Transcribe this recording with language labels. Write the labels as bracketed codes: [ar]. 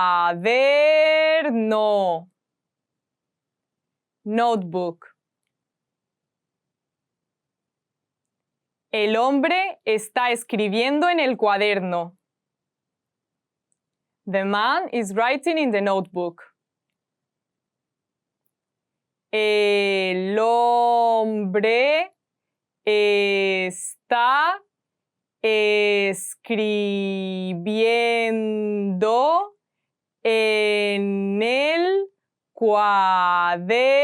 [es] Cuaderno. Notebook. El hombre está escribiendo en el cuaderno. [en] The man is writing in the notebook. [es] El hombre está escribiendo en el cuaderno.